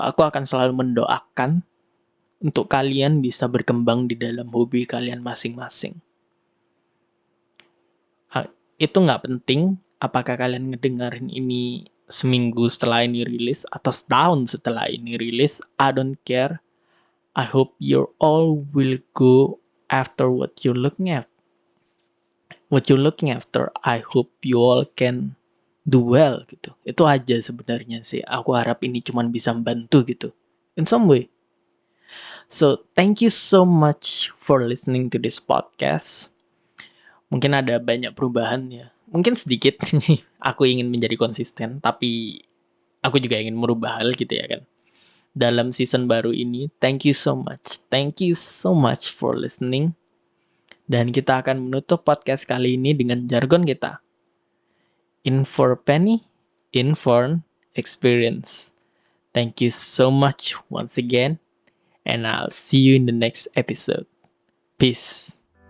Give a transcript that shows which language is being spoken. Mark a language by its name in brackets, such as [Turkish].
[Indonesian] Aku akan selalu mendoakan untuk kalian bisa berkembang di dalam hobi kalian masing-masing. Itu nggak penting apakah kalian ngedengerin ini seminggu setelah ini rilis atau setahun setelah ini rilis. [English] I don't care. I hope you all will go after what you're looking after, I hope you all can do well [Indonesian] gitu. Itu aja sebenarnya sih. Aku harap ini cuman bisa membantu gitu. [English] In some way. So, thank you so much for listening to this podcast. [Indonesian] Mungkin ada banyak perubahan ya. Mungkin sedikit. Aku ingin menjadi konsisten, tapi aku juga ingin merubah hal gitu ya kan. Dalam season baru ini, [English] thank you so much. Thank you so much for listening. [Indonesian] Dan kita akan menutup podcast kali ini dengan jargon kita. [English] In for a penny, in for an experience. Thank you so much once again, and I'll see you in the next episode. Peace.